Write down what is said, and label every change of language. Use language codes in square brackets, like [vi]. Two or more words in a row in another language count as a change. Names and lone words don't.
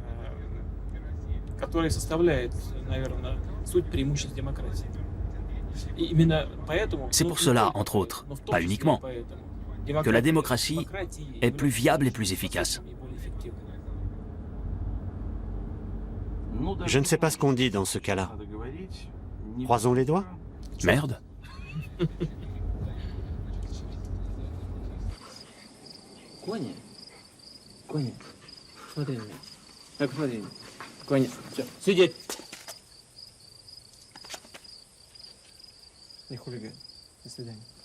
[fr] C'est pour cela, entre autres, pas uniquement, que la démocratie est plus viable et plus efficace. Je ne sais pas ce qu'on dit dans ce cas-là. Croisons les doigts? Merde. [ru] Коня? Коня, смотри на меня. Смотри на меня. Коня, все, сидеть. Не хулиган. До свидания.